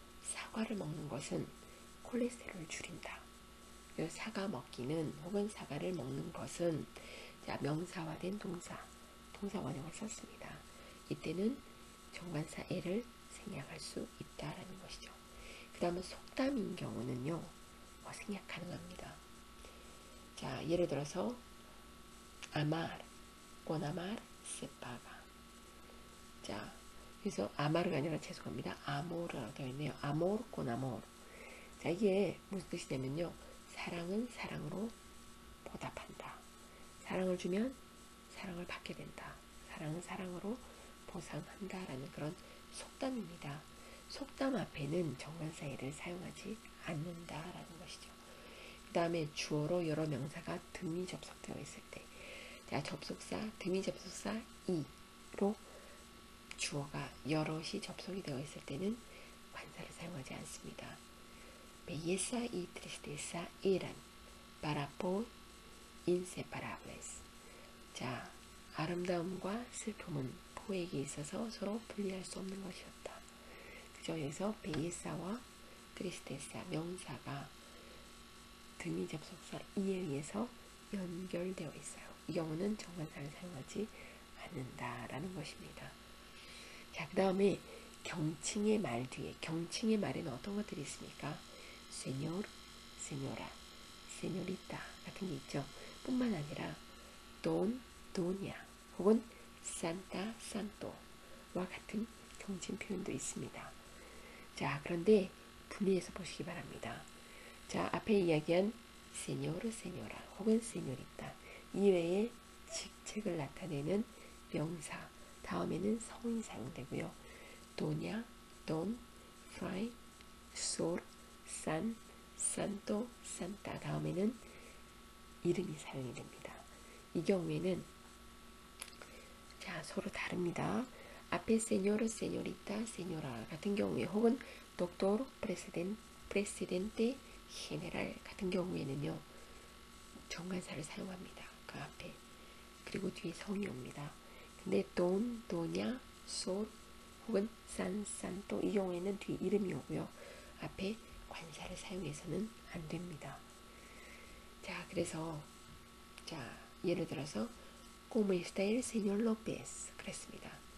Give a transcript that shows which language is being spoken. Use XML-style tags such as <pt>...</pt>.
<ko>사과를 먹는 것은 콜레스테롤을 줄인다. 사과 먹기는 혹은 사과를 먹는 것은, 자, 명사화된 동사 원형을 썼습니다. 이때는 정관사 에를 생략할 수 있다라는 것이죠. 그 다음은 속담인 경우는요, 생략 가능합니다. 자, 예를 들어서</ko> <es>amar con amar se paga.</es> <ko>자, 그래서 아마르가 아니라 죄송합니다. 아모르라고 되어 있네요.</ko> <es>amor con amor.</es> <ko>자, 이게 무슨 뜻이냐면요, 사랑은 사랑으로 보답한다. 사랑을 주면 사랑을 받게 된다. 사랑은 사랑으로 보상한다라는 그런 속담입니다. 속담 앞에는 정관사 에를 사용하지 않는다라는 것이죠. 그 다음에 주어로 여러 명사가 등이 접속되어 있을 때, 자, 접속사, 등이 접속사 이로 주어가 여럿이 접속이 되어 있을 때는 관사를 사용하지 않습니다.</ko> <es>Belleza y tristeza eran para Paul inseparables.</es> <ko>자, 아름다움과 슬픔은 포에게 있어서 서로 분리할 수 없는 것이었다. 그죠? 여기서 베이사와 트리스테사 명사가 등이 접속사 이에 의해서 연결되어 있어요. 이 경우는 정관사를 사용하지 않는다라는 것입니다. 자, 그 다음에 경칭의 말 뒤에, 경칭의 말에는 어떤 것들이 있습니까? señor, señora, señorita 같은 게 있죠. 뿐만 아니라 don, doña 혹은 santa, santo와 같은 경칭 표현도 있습니다. 자, 그런데 분리해서 보시기 바랍니다. 자, 앞에 이야기한 señor, señora 혹은 señorita 이외에 직책을 나타내는 명사 다음에는 성이 사용되고요. doña, don, fray, sor, san, santo, santa 다음에는 이름이 사용이 됩니다. 이 경우에는, 자, 서로 다릅니다. 앞에 señor, señorita, señora 같은 경우에 혹은 doctor, president, presidente general 같은 경우에는요, 정관사를 사용합니다. 그 앞에. 그리고 뒤에 성이 옵니다. 근데 don, doña, sol 혹은 san, santo 이 경우에는 뒤에 이름이 오고요. 앞에 관사를 사용해서는 안 됩니다. 자, 그래서 자, 예를 들어서</ko> <es>¿Cómo está el señor López?</es> <ko>그랬습니다.</ko>